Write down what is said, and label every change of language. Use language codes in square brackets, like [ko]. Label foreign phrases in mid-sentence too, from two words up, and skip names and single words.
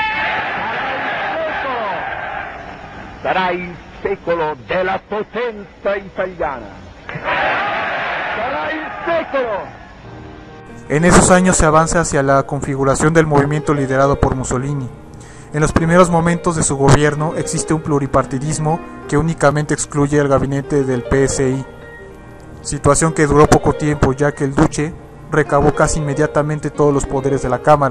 [it] Sarà il secolo della potenza italiana. Sarà il secolo. [es] En esos años se avanza hacia la configuración del movimiento liderado por Mussolini. En los primeros momentos de su gobierno existe un pluripartidismo que únicamente excluye al gabinete del PSI, situación que duró poco tiempo ya que el Duce recabó casi inmediatamente todos los poderes de la Cámara.